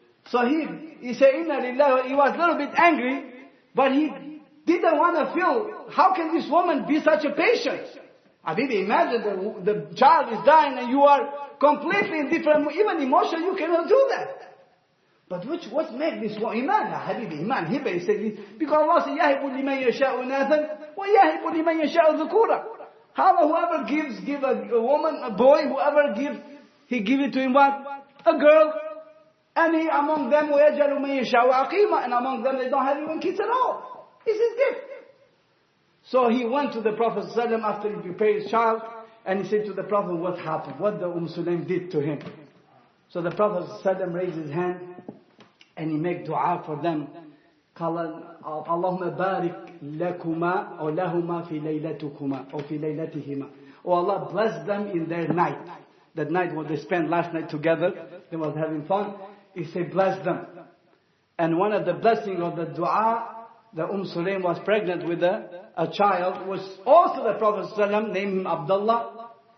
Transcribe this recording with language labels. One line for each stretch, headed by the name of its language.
English: So he said, Inna lillahi. He was a little bit angry. But he didn't want to feel, how can this woman be such a patient? I didn't imagine the child is dying and you are completely indifferent, even emotional, you cannot do that. But what makes this one? Iman, ya habibi, iman. Hiba, he said, because Allah said,
Arabic: يَهِبُ لِمَنْ يَشَاءُ إِنَاثًا وَيَهِبُ لِمَنْ يَشَاءُ ذُكُورًا.
English: Whoever give a woman, a boy, whoever gives, he give it to him what? A girl. And he among them,
Arabic: وَيَجَلُ مَنْ يَشَاءُ عَقِيمًا.
English: And among them, they don't have even kids at all. It's his gift. So he went to the Prophet ﷺ after he prepared his child, and he said to the Prophet, what happened? What the Sulaim did to him. So the Prophet ﷺ raised his hand, and he made dua for them.
Arabic: قال اللهم بارك لكما أو لهما في ليلتكما أو في ليلتهما.
English: Oh Allah, bless them in their night. That night when they spent last night together, they was having fun. He said, bless them. And one of the blessings of the dua, the Sulaim was pregnant with a child, was also the Prophet ﷺ named him Abdullah.